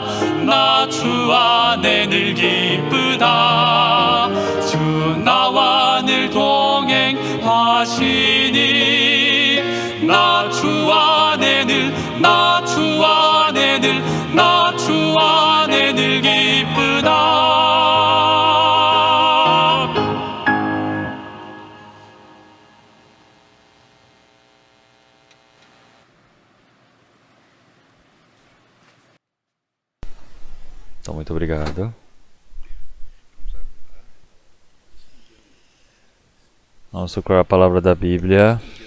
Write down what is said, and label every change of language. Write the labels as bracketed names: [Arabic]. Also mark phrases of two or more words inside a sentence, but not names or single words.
[Korean] 나 주 안에 늘 기쁘다. 주 나와 늘 동행하시니 나 주 안에 늘, 나 주 안에 늘, 나 주 안에 늘 기쁘다. [Portuguese] Então, muito obrigado. Vamos procurar a palavra da Bíblia.